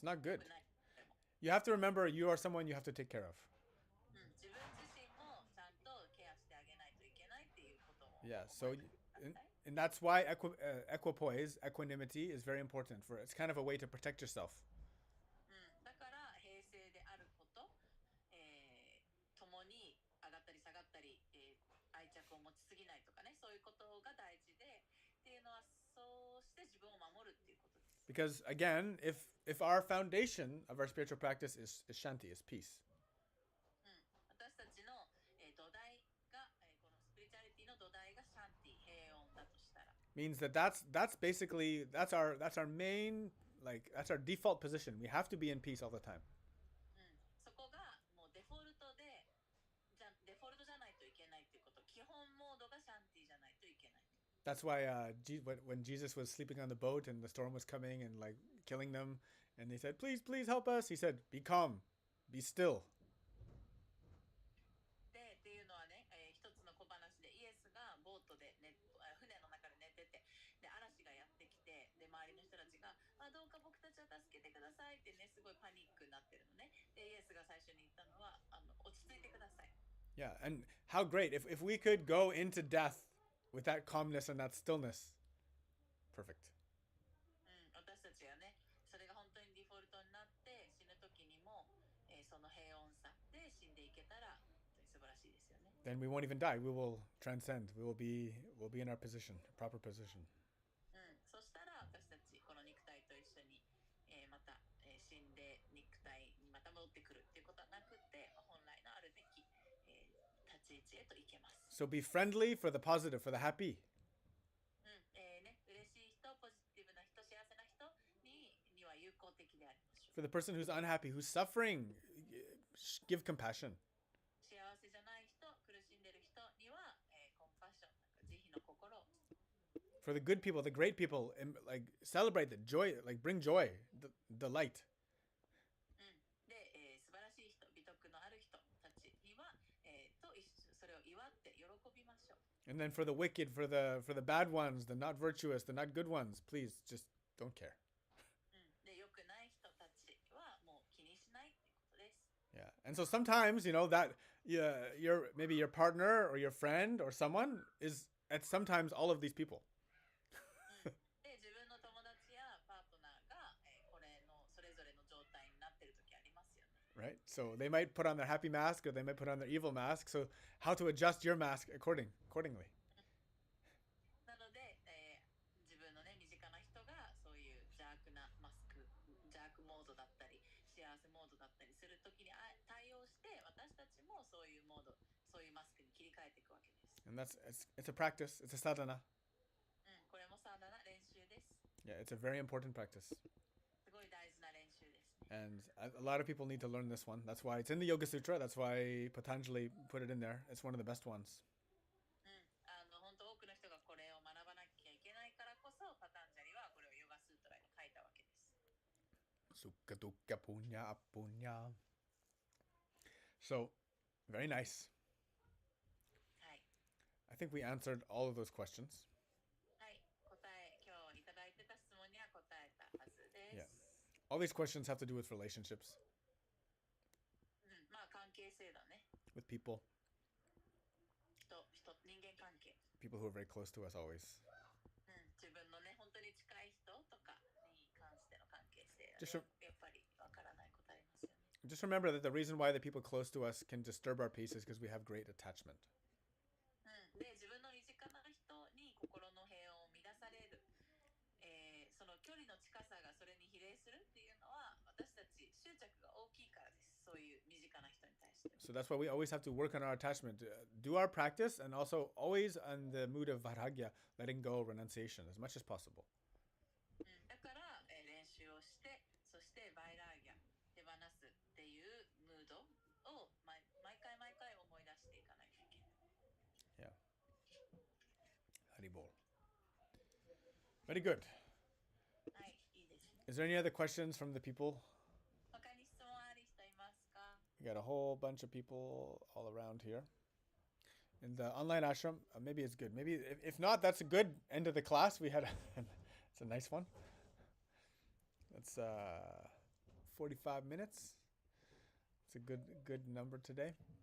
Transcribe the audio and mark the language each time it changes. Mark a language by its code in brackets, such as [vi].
[en] It's not good. [ja] 良くない。 [en] You have to remember you are someone you have to take care of. [ja] 自分自身もちゃんとケアしてあげないといけないっていうことも [en] Yeah. [ja] 思い出してください。 [en] and that's why equipoise, equanimity, is very important. It's kind of a way to protect yourself. [ja] だから平静であること、共に上がったり下がったり、愛着を持ちすぎないとかね、そういうことが大事でっていうのはそうして自分を守るっていうことです。 [en] Because again, if our foundation of our spiritual practice is shanti, is peace, [ja] 私たちの、土台が、このスピリチュアリティの土台がシャンティ、平穏だとしたら、 [en] means that's basically that's our main, like that's our default position. We have to be in peace all the time. [ja] そこがもうデフォルトじゃないといけないっていうこと、基本モードがシャンティじゃないといけない。 [en] That's why when Jesus was sleeping on the boat and the storm was coming and like killing them, and they said, "Please, please help us," he said, "Be calm, be still." [ja] でっていうのはね、一つの小話でイエスがボートで、船の中で寝てて、で嵐がやってきて、で周りの人たちがどうか僕たちを助けてくださいってね、すごいパニックになってるのね。でイエスが最初に言ったのは落ち着いてください。 [en] Yeah, and how great if we could go into death with that calmness and that stillness. Perfect. [ja] 私たちがね、それが本当にデフォルトになってその平穏さで死んでいけたら本当に素晴らしいですよね。 [en] Then we won't even die. We will transcend. We'll be in our position, proper position. [ja] そしたら私たちこの肉体と一緒に、また、死んで肉体にまた戻ってくるっていうことはなくて、本来のあるべき、立ち位置へと行けます。 [en] So be friendly for the positive, for the happy. [ja] 嬉しい人、ポジティブな人、幸せな人には有効的でありましょう。 [en] For the person who's unhappy, who's suffering, give compassion. [ja] 幸せじゃない人、苦しんでる人には、コンパッション、慈悲の心を。 [en] For the good people, the great people, like celebrate the joy, like bring joy, the light. [ja] で、素晴らしい人、美徳のある人たちには、それを祝って喜びましょう。 [en] And then for the wicked, for the bad ones, the not virtuous, the not good ones, please just don't care. [ja] で、良くない人たちはもう気にしないってことです。 [en] Yeah. And so sometimes, that maybe your partner or your friend or someone is at sometimes all of these people. [ja] で、自分の友達やパートナーが、これのそれぞれの状態になってる時ありますよね。 [en] Right? So they might put on their happy mask or they might put on their evil mask. So how to adjust your mask accordingly. [ja] なので、自分のね、身近な人がそういう邪悪なマスク、邪悪モードだったり、幸せモードだったりするときに対応して、私たちもそういうモード、そういうマスクに切り替えていくわけです。 [en] And it's a practice. It's a sadhana. [ja] これもサウナな練習です。 [en] Yeah, it's a very important practice. [ja] すごい大事な練習ですね。 [en] And a lot of people need to learn this one. That's why it's in the Yoga Sutra. That's why Patanjali put it in there. It's one of the best ones. [ja] 本当多くの人がこれを学ばなきゃいけないからこそ、パタンジャリはこれをヨガスートラに書いたわけです。 [sa] Sukha dukkha punya apunya. [en] So, very nice. [ja] はい。 [en] I think we answered all of those questions. [ja] はい。今日いただいてた質問には答えたはずです。 [en] All these questions have to do with relationships, [ja] まあ関係性だね。 [en] with people, [ja] 人間関係。 [en] people who are very close to us always. [ja] 自分のね、本当に近い人とかに関しての関係性、やっぱりわからないことありますよね。 [en] Just remember that the reason why the people close to us can disturb our peace is because we have great attachment. [ja] で、自分の身近な人に心の平穏を乱される、その距離の近さがそれに比例するっていうのは、私たち執着が大きいからです。そういう身近な人に対して。 [en] So that's why we always have to work on our attachment, do our practice, and also always on the mood of vairagya, letting go, renunciation, as much as possible. [ja] だから、練習をして、そしてバイラーギャ、手放すっていうムードを毎回思い出していかないといけない。 [en] Yeah. Haribol. Very good. [ja] はい、いいですね。 [en] Is there any other questions from the people? [ja] 他に質問ある人いますか？ [en] We got a whole bunch of people all around here. In the online ashram, maybe it's good. Maybe if not, that's a good end of the class. We had it's a nice one. That's 45 minutes. It's a good number today.